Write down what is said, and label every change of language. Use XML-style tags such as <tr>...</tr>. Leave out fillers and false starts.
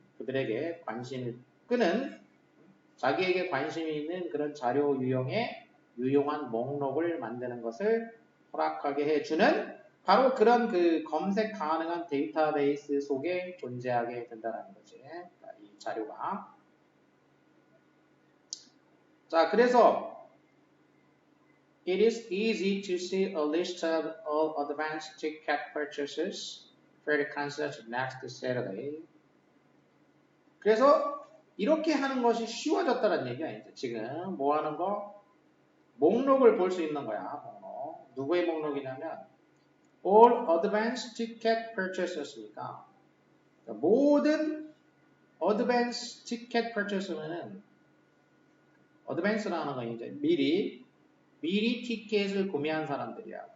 <ko>그들에게 관심을 끄는 자기에게 관심이 있는 그런 자료 유형의 유용한 목록을 만드는 것을 허락하게 해주는 바로 그런 그 검색 가능한 데이터베이스 속에 존재하게 된다는 거지. 이 자료가. 자, 그래서</ko> <en>it is easy to see a list of all advanced ticket purchases for the concert next Saturday.</en> <ko>그래서 이렇게 하는 것이 쉬워졌다는 얘기야. 이제 지금 뭐 하는 거? 목록을 볼 수 있는 거야. 목록. 누구의 목록이냐면</ko> <en>all advanced ticket purchases</en> <ko>니까 모든</ko> <en>advanced ticket purchase</en> <ko>면은 advance라는 건 이제 미리 티켓을 구매한 사람들이야.</ko>